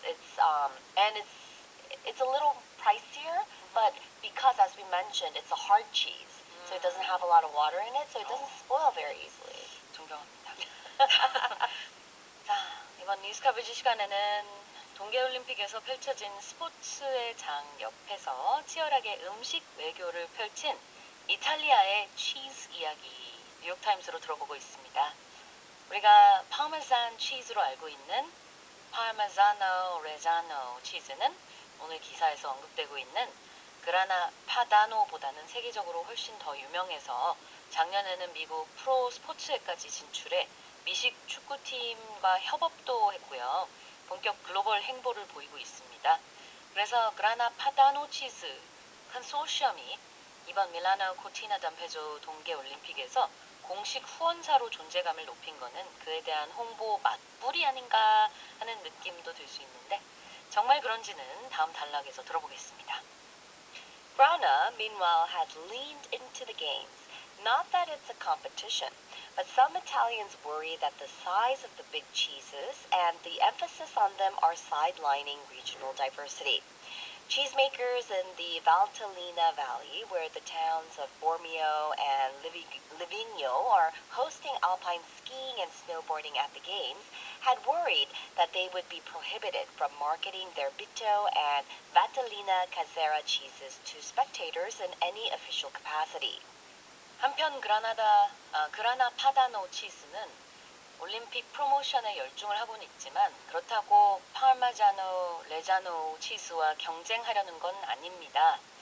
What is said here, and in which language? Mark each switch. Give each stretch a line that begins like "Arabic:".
English: It's and it's a little pricier, but because as we mentioned, it's a hard cheese, so it doesn't have a lot of water in it, so it doesn't spoil very easily.
Korean: 존경합니다. 자, 이번 뉴스 커버지 시간에는 동계올림픽에서 펼쳐진 스포츠의 장 옆에서 치열하게 음식 외교를 펼친 이탈리아의 치즈 이야기 뉴욕타임스로 들어보고 있습니다. 우리가 파메산 치즈로 알고 있는 파르메자노 레자노 치즈는 오늘 기사에서 언급되고 있는 그라나 파다노보다는 세계적으로 훨씬 더 유명해서 작년에는 미국 프로 스포츠에까지 진출해 미식 축구팀과 협업도 했고요. 본격 글로벌 행보를 보이고 있습니다. 그래서 그라나 파다노 치즈 컨소시엄이 이번 밀라노 코티나 담페조 동계올림픽에서 공식 후원사로 존재감을 높인 거는 그에 대한 홍보 맛불이 아닌가 하는 느낌도 들 수 있는데 정말 그런지는 다음 단락에서 들어보겠습니다.
English: Grana, meanwhile, has leaned into the games. Not that it's a competition, but some Italians worry that the size of the big cheeses and the emphasis on them are sidelining regional diversity. Cheesemakers in the Valtellina Valley, where the towns of Bormio and Livigno are hosting alpine skiing and snowboarding at the games, had worried that they would be prohibited from marketing their Bitto and Valtellina Casera cheeses to spectators in any official capacity.
Korean: 한편 그라나 파다노 치즈는 올림픽 프로모션에 열중을 하고는 있지만 그렇다고 파르마자노 레자노 치즈와 경쟁하려는 건 아닙니다.